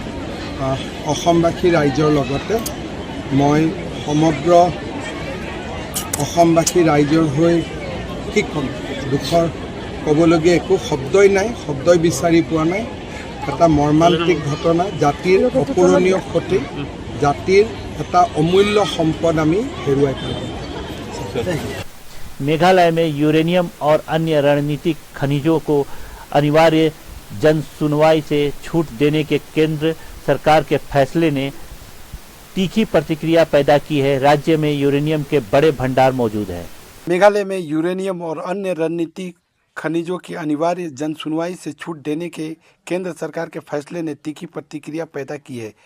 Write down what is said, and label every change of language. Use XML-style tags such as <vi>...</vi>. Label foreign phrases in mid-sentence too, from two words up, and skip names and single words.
<as>অসমবাসী ৰাইজৰ লগতে মই সমগ্ৰ অসমবাসী ৰাইজৰ হৈ কি ক'ম, দুখৰ ক'বলগীয়া একো শব্দই নাই, শব্দই বিচাৰি পোৱা নাই। এটা মৰ্মান্তিক ঘটনা, জাতিৰ অপূৰণীয় ক্ষতি, জাতিৰ এটা অমূল্য সম্পদ আমি হেৰুৱাই পেলাম।</as> <hi>मेघालय में यूरेनियम और अन्य रणनीतिक खनिजों को अनिवार्य जन सुनवाई से छूट देने के केंद्र सरकार के फैसले ने तीखी प्रतिक्रिया पैदा की है। राज्य में यूरेनियम के बड़े भंडार मौजूद हैं। मेघालय में यूरेनियम और अन्य रणनीतिक खनिजों की अनिवार्य जन सुनवाई से छूट देने के केंद्र सरकार के फैसले ने तीखी प्रतिक्रिया पैदा की है।</hi>